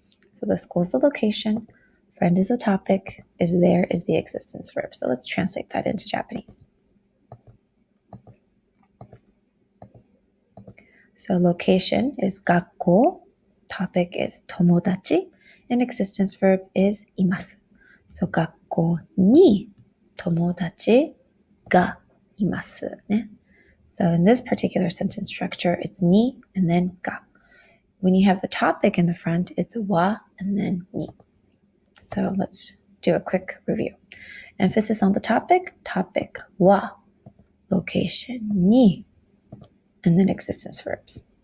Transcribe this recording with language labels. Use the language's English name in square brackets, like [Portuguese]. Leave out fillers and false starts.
[English] So the school is the location, friend is the topic, is there is the existence verb. So let's translate that into Japanese. So location is 学校, topic is 友達, and existence verb is います. [Japanese] So 学校に友達がいます ね. [English] So in this particular sentence structure, it's に and then が. When you have the topic in the front, it's は and then に. So let's do a quick review. Emphasis on the topic, topic は location に and then existence verbs.